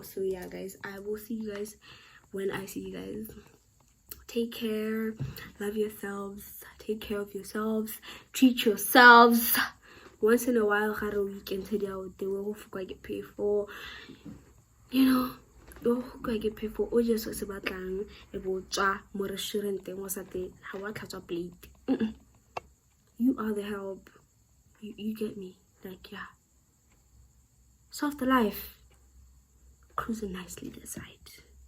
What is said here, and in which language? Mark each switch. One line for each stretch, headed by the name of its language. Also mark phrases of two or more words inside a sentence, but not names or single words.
English: So yeah, guys, I will see you guys when I see you guys. Take care, love yourselves, take care of yourselves, treat yourselves. Once in a while, had a weekend today, they will get paid for, you know.
Tswana: Yo go
English: get paid for
Tswana: o just se batlang e bo tswa mo restaurant mo sa te ha wa tlhatswa plate.
English: You are the help. You get me? Like, yeah. Soft life. Cruising nicely this side.